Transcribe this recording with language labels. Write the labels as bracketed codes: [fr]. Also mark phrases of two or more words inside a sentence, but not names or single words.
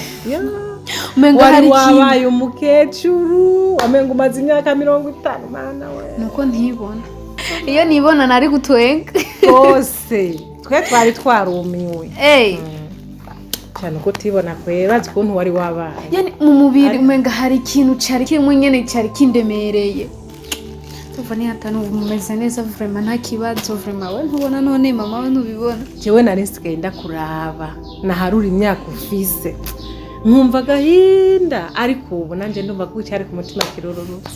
[rn] umenga hari wabaye umukecuru wamenga umaze imyaka 50 mana we nuko ntibona iyo nibona nari gutwenga bose twe twari twarumiwe cyane uko tibona kweraza ukuntu wari wabaye yani mu mubiri umenga hari ikintu cyari kimwe nyene cyari kindemereye tuvani hatano umeze neza vraiment nta kibazo vraiment we ntubona none mama we ntubibona jewe nari nsigaye ndakuraba naharura imyaka ufise nkumva gahinda ariko ubu nanje ndumva ko cyari ku mutima kirororutse